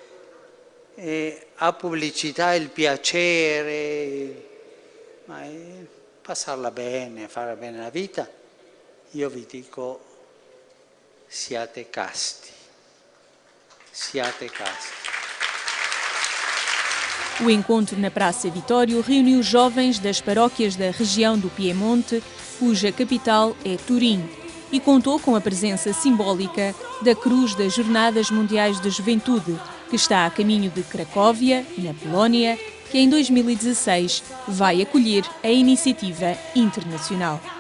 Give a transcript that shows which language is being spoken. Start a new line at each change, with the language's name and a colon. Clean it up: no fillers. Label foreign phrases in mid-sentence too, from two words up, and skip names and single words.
Italian: ha pubblicità il piacere, ma passarla bene, fare bene la vita, io vi dico, siate casti, siate casti.
Portuguese: O encontro na Praça Vitório reuniu jovens das paróquias da região do Piemonte, cuja capital é Turim, e contou com a presença simbólica da Cruz das Jornadas Mundiais da Juventude, que está a caminho de Cracóvia, na Polónia, que em 2016 vai acolher a iniciativa internacional.